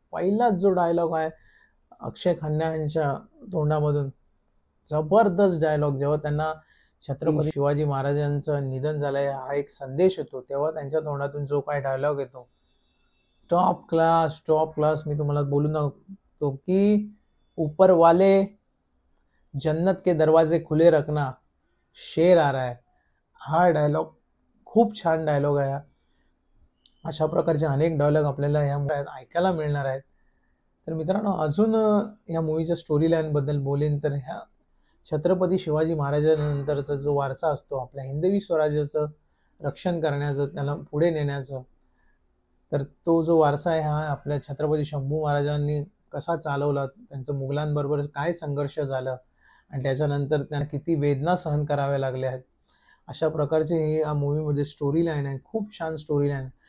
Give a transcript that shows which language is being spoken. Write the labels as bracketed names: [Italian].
[Marathi] पहिलाच जो डायलॉग आहे अक्षय खन्ना यांच्या तोंडामधून, जबरदस्त डायलॉग. जेव्हा त्यांना छत्रपती शिवाजी महाराजांचं निधन झालंय हा एक संदेश येतो, तेव्हा त्यांच्या तोंडातून जो काय डायलॉग येतो, टॉप क्लास, टॉप क्लास. मी तुम्हाला बोलून दाखवतो की [Hindi] ऊपर वाले जन्नत के दरवाजे खुले रखना, शेर आ रहा है. [Marathi] हा डायलॉग खूप छान डायलॉग आहे. अशा प्रकारचे अनेक डायलॉग आपल्याला या ऐकायला मिळणार आहेत. तर मित्रांनो, अजून या मूव्हीच्या स्टोरी लाईनबद्दल बोलेन तर, ह्या छत्रपती शिवाजी महाराजांनंतरचा जो वारसा असतो आपल्या हिंदवी स्वराज्याचं रक्षण करण्याचं, त्याला पुढे नेण्याचं, तर तो जो वारसा आहे हा आपल्या छत्रपती शंभू महाराजांनी कसा चालवला, त्यांचं मुघलांबरोबर काय संघर्ष झालं आणि त्याच्यानंतर त्यांना किती वेदना सहन कराव्या लागल्या आहेत, अशा प्रकारची ही या मूव्हीमध्ये स्टोरी लाईन आहे. खूप छान स्टोरी लाईन.